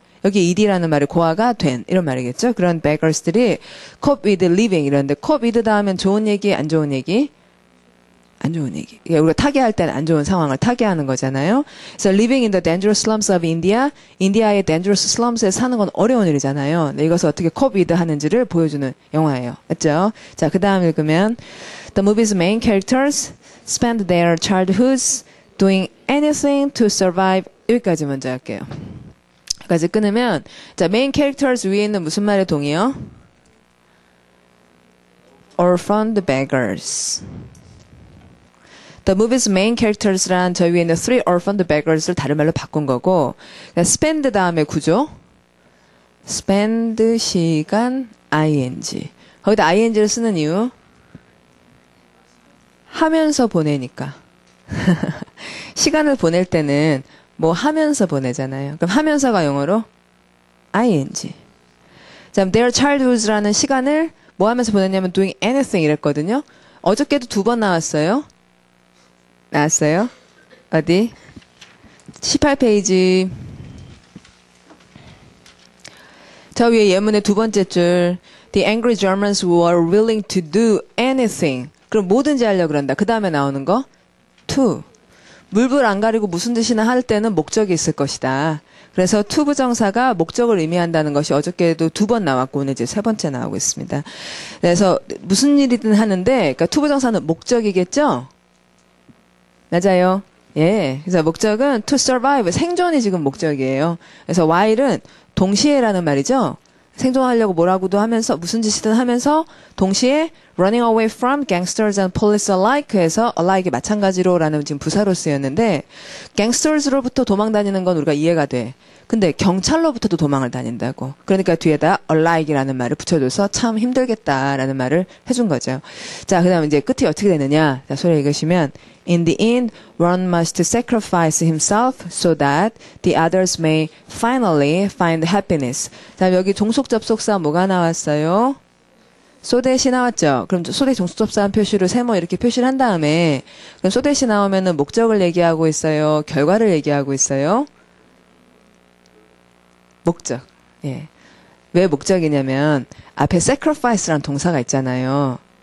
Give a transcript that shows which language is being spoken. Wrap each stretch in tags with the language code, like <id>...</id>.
<ko>여기 ed라는 말이 고아가 된 이런 말이겠죠. 그런 beggars들이</ko> <en>cope with living</en> <ko>이런데 cope with 다음엔 좋은 얘기, 안 좋은 얘기? 안 좋은 얘기. 우리가 타개할 때는 안 좋은 상황을 타개하는 거잖아요.</ko> <en>그래서 living in the dangerous slums of India.</en> <ko>인디아의</ko> <en>dangerous slums</en> <ko>에 사는 건 어려운 일이잖아요. 네, 이것을 어떻게 cope with 하는지를 보여주는 영화예요. 맞죠?</ko> <en>자, 그 다음 읽으면 The movie's main characters spend their childhoods doing anything to survive.</en> <ko>여기까지 먼저 할게요. 여기까지 끊으면 자, main characters 위에 있는 무슨 말의 동이요? Orphaned beggars.</ko> <en>The movie's main characters</en> <ko>란 저 위에 있는</ko> <en>three orphaned beggars</en> <ko>를 다른 말로 바꾼 거고, 그러니까 spend 다음에 구조, spend 시간 ing. 거기다 ing를 쓰는 이유, 하면서 보내니까. 시간을 보낼 때는 뭐 하면서 보내잖아요. 그럼 하면서가 영어로 ing. 자, their childhoods라는 시간을 뭐 하면서 보냈냐면</ko> <en>doing anything</en> <ko>이랬거든요. 어저께도 2번 나왔어요. 나왔어요? 어디? 18페이지. 저 위에 예문의 두 번째 줄.</ko> <en>The angry Germans were willing to do anything.</en> <ko>그럼 뭐든지 하려고 그런다. 그 다음에 나오는 거? to. 물불 안 가리고 무슨 뜻이나 할 때는 목적이 있을 것이다. 그래서 to 부정사가 목적을 의미한다는 것이 어저께도 2번 나왔고 오늘 이제 3번째 나오고 있습니다. 그래서 무슨 일이든 하는데, 그러니까 to 부정사는 목적이겠죠? 맞아요. 예. 그래서 목적은 to survive, 생존이 지금 목적이에요. 그래서 while은 동시에라는 말이죠. 생존하려고 뭐라고도 하면서 무슨 짓이든 하면서 동시에</ko> <en>running away from gangsters and police alike</en> <ko>해서 alike이 마찬가지로라는 지금 부사로 쓰였는데 gangsters로부터 도망 다니는 건 우리가 이해가 돼. 근데 경찰로부터도 도망을 다닌다고. 그러니까 뒤에다 alike이라는 말을 붙여줘서 참 힘들겠다라는 말을 해준 거죠. 자, 그 다음 이제 끝이 어떻게 되느냐.</ko> <en>자, 소리 읽으시면 In the end, one must sacrifice himself so that the others may finally find happiness.</en> <ko>자, 여기 종속 접속사 뭐가 나왔어요? 소댓이 나왔죠? 그럼 소댓 종속 접속사 표시로 세모 이렇게 표시를 한 다음에 그럼 소댓이 나오면은 목적을 얘기하고 있어요? 결과를 얘기하고 있어요? 목적. 예. 왜 목적이냐면 앞에 sacrifice라는 동사가 있잖아요.</ko>